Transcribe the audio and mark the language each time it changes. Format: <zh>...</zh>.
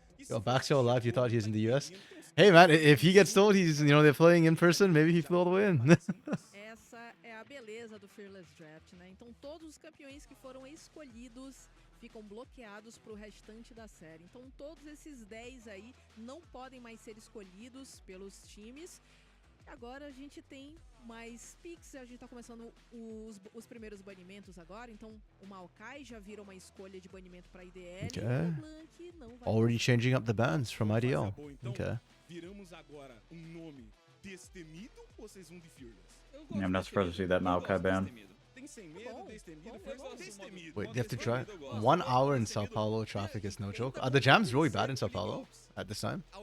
<en>Yo, Baxio alive, you thought he was in the US? Hey man, if he gets told he's, you know, they're playing in person, maybe he flew all the way in.</en> <pt>Essa é a beleza do Fearless Draft, né? Então todos os campeões que foram escolhidos ficam bloqueados pro restante da série. Então todos esses 10 aí não podem mais ser escolhidos pelos times. Agora a gente tem mais picks, a gente tá começando os primeiros banimentos agora, então o Maokai já vira uma escolha de banimento para IDL.</pt> <en>Okay.</en> <pt>E o Blank não vai.</pt> <en>Already changing up the bans from IDL. Okay.</en> <pt>Viramos agora nome Destemido ou vocês de Fearless?</pt> <en>Yeah, I'm not surprised to see that Maokai ban.</en> <pt>Tem sem medo, Destemido, Destemido.</pt> <en>Wait, they have to drive 1 hour in Sao Paulo. Traffic is no joke. Are the jams really bad in Sao Paulo at this time?</en>